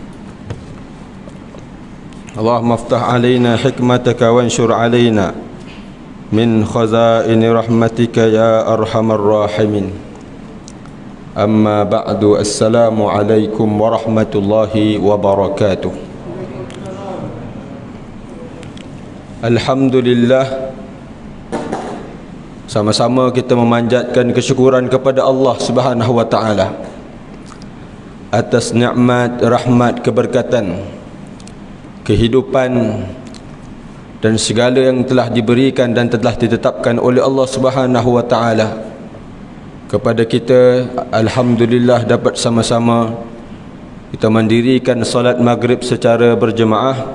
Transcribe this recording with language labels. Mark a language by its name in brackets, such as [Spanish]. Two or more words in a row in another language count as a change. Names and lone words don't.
[Arabic] اللهم افتح علينا حكمتك وانشر علينا من خزائن رحمتك يا أرحم الراحمين. أما بعد، السلام عليكم ورحمة الله وبركاته. [Malay] Alhamdulillah, sama-sama kita memanjatkan kesyukuran kepada Allah [Arabic] سبحانه وتعالى [Malay] atas nikmat, rahmat, keberkatan, kehidupan dan segala yang telah diberikan dan telah ditetapkan oleh Allah [Arabic] سبحانه وتعالى [Malay] kepada kita. Alhamdulillah, dapat sama-sama kita mendirikan salat maghrib secara berjemaah.